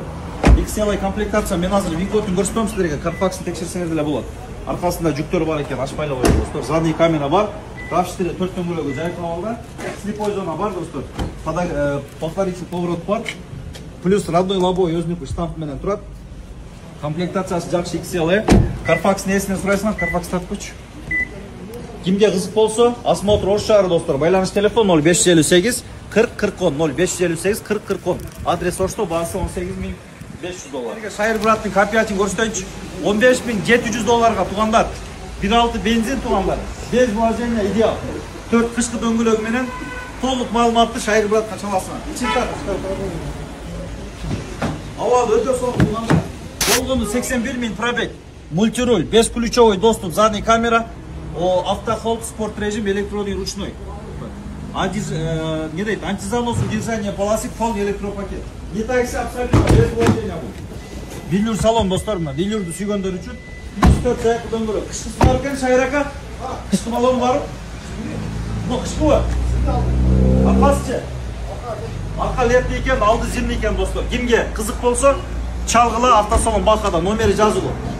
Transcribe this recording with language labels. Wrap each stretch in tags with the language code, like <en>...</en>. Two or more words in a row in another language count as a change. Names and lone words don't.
<ky>XLA комплектация, мен азыр винкодун көрсөтөм силерге, Карфаксын текшерсеңер деле болот. Аркасында жүктөр бар экен, ачпай эле коет достор.</ky> <ru>Задний камера</ru> <ky>бар. RAV4 4 дөңгөлөгү жайкалып алды.</ky> <ru>Слепой зона</ru> <ky>бар достор.</ky> <ru>повторитель поворот</ru> <ky>бар.</ky> <ru>Плюс родной лобовой</ru> <ky>өзүнүкү штамп менен турат. Комплектациясы жакшы XL. Carfax несинен сурайсыңар? Carfax тартып койчу. Кимге кызык болсо, осмотр Ош шаары достор. Байланыш телефон 0558 40 40 10 0558 40 40 10. Адрес Ошто, баасы $18.500. Шайырбураттын копиятын көрсөтөйүнчү. $15.700 туугандар. 1.6 бензин туугандар.</ky> <ru>Без вложения идеал.</ru> <ky>4 кышкы дөңгөлөгү менен толук маалыматты Шайырбуратка чаласыңар. Ичин тар. Авал өтө соң туугандар. Болгону 81.000 пробег.</ky> <ru>Мультируль, бесключевой доступ, задний камера, автохолд, спорт режим, электронный ручной. Не дает, антизанос, удержание полосы, полный электропакет. Не такси абсолютно, без вложения будет. Велюр салон</ru> <ky>достарымна, велюрду сүйгөндөр үчүн 4 аяк дөңгөлөк. Кышкысы бар экен Шайрака? Кышкы балону бар? Кышкыбы? Аркасычы? Арка лепти экен, алды зимний экен достор. Кимге кызык болсо, чалгыла автосалон Бакада, номери жазылуу.</ky>